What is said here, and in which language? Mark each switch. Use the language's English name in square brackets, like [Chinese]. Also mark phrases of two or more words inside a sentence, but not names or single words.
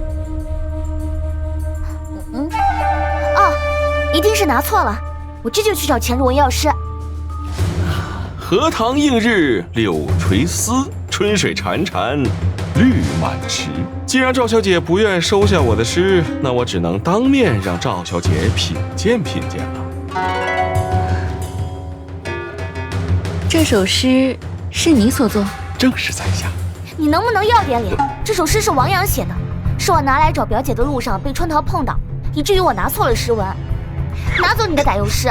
[Chinese] 一定是拿錯了，我這就去找錢如文要詩。荷塘映日柳垂絲，春水潺潺綠滿池。既然趙小姐不願收下我的詩，那我只能當面讓趙小姐品鑑品鑑了。這首詩是你所作？正是在下。你能不能要點臉？這首詩是王陽寫的，是我拿來找表姐的路上被春桃碰到，以至於我拿錯了詩文。拿走你的歹幼詩！